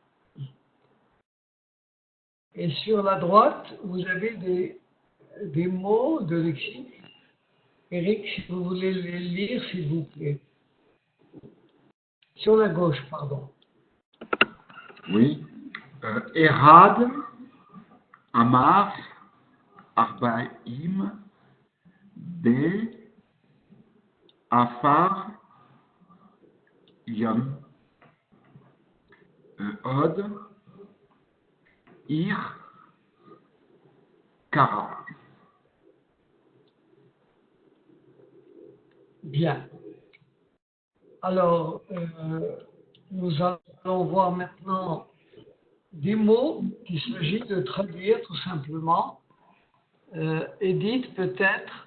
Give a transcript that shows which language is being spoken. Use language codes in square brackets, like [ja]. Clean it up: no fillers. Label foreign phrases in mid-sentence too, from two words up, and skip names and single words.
[fr] Et sur la droite, vous avez des mots de lexique. Eric, si vous voulez les lire, s'il vous plaît. Sur la gauche, pardon. Oui. [he] אחד אמר ארבעים בא עפר יום עוד עיר קרא. [fr] Bien. Alors, nous allons voir maintenant des mots qu'il s'agit de traduire tout simplement. Edith, peut-être.